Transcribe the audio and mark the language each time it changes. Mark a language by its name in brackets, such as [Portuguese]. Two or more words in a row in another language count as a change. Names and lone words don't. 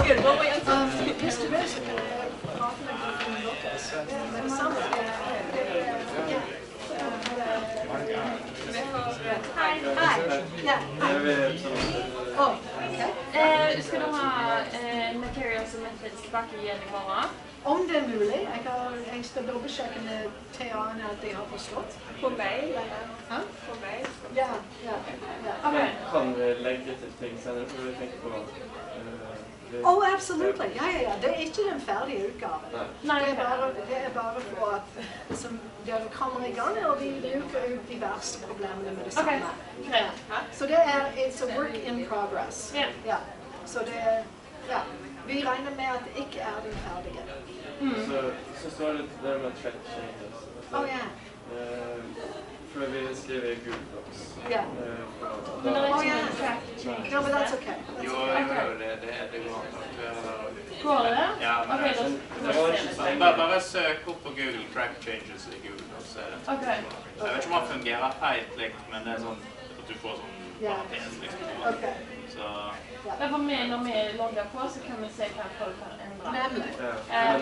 [English] good. We'll wait until. Mr. Best, Hi. Yeah. Oh, okay. [Norwegian] Skal du ha materials og methods tilbake igjen I morgen? Om det mulig. Jeg skal dobbeltsjekke med TA-ene at de har forstått. På mail? Hæ? På mail? Ja. Okay. Kan vi legge til ting senere, for vi tenker på... [English] Oh, absolutely. Ja. [Norwegian] Det ikke den ferdige utgaven. Nei, det bare for at dere kommer I gang, og vi luker ut de verste problemene med det samme. Så det [English] it's a work in progress. [Norwegian] Ja. Så det, vi regner med at det ikke den ferdige. Så står det der med [English] track changes. [Norwegian] For vi skriver Google Docs. Ja. Men det ikke en [English] track change? No, but that's okay. [Norwegian] Jo, det går an. Går det? Ja, men bare søk opp på Google [English] Track Changes [Norwegian] I Google Docs. Jeg vet ikke om han fungerer helt likt, men det sånn at du får sånn parentes liksom. Så... Men for meg, når vi logger på, så kan vi se hva folk har endret.